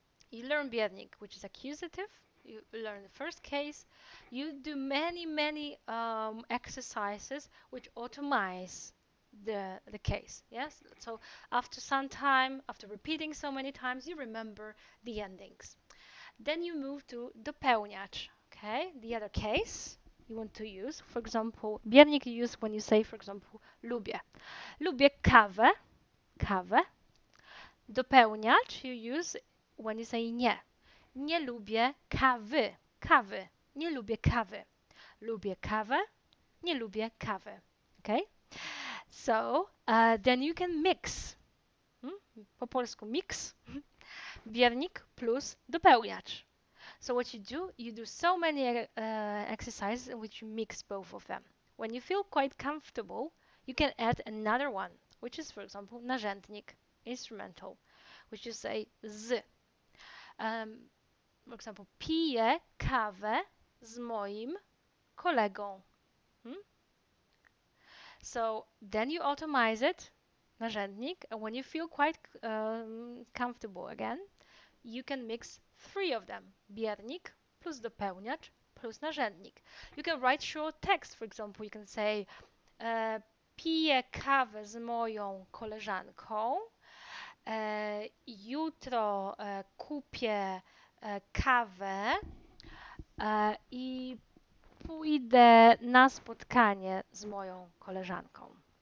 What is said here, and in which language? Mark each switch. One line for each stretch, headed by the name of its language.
English: You learn biernik, which is accusative. You learn the first case. You do many exercises which automize the case. Yes. So after some time, after repeating so many times, you remember the endings. Then you move to dopełniacz. Okay. The other case you want to use, for example, biernik you use when you say, for example, lubię.
Polish: Lubię kawę. Kawę. Dopełniacz
English: you use when you say
Polish: nie. Nie lubię kawy. Kawy. Nie lubię kawy. Lubię kawę. Nie lubię kawy.
English: Okay? So, then you can mix.
Polish: Po polsku
English: mix.
Polish: Biernik plus dopełniacz.
English: So what you do so many exercises in which you mix both of them. When you feel quite comfortable, you can add another one, which is, for example, narzędnik, instrumental, which you say z. For example,
Polish: piję kawę z moim kolegą.
English: So then you automize it, narzędnik, and when you feel quite comfortable again, you can mix 3 of them. Biernik plus dopełniacz plus narzędnik. You can write short text, for example, you can say
Polish: piję kawę z moją koleżanką. Jutro kupię kawę i pójdę na spotkanie z moją koleżanką.